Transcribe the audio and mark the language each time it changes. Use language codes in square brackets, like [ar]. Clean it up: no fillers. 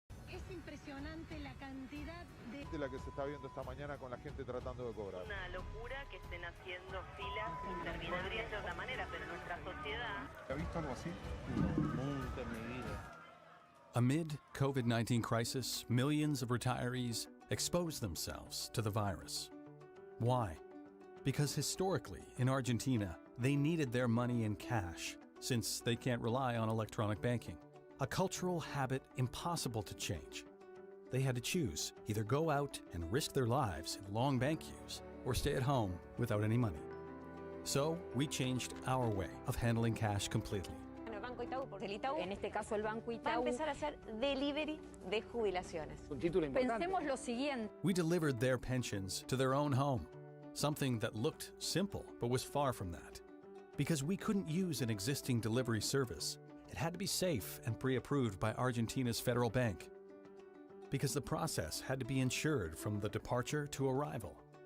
[es] Es impresionante la cantidad de la que se está viendo esta mañana con la gente tratando de cobrar. Una locura que estén haciendo filas interminables. Podría ser de otra manera, pero nuestra sociedad... ¿Ha visto algo así? No, nunca en mi vida. [en] Amid COVID-19 crisis, millions of retirees exposed themselves to the virus. Why? Because historically, in Argentina, they needed their money in cash, since they can't rely on electronic banking. A cultural habit impossible to change. They had to choose, either go out and risk their lives in long bank queues, or stay at home without any money. So, we changed our way of handling cash completely. [es] El Banco Itaú, porque el Itaú, en este caso el Banco Itaú, va a empezar a hacer delivery de jubilaciones. Un título importante. Pensemos lo siguiente. [en] We delivered their pensions to their own home, something that looked simple but was far from that. Because we couldn't use an existing delivery service, it had to be safe and pre-approved by Argentina's federal bank. Because the process had to be insured from the departure to arrival.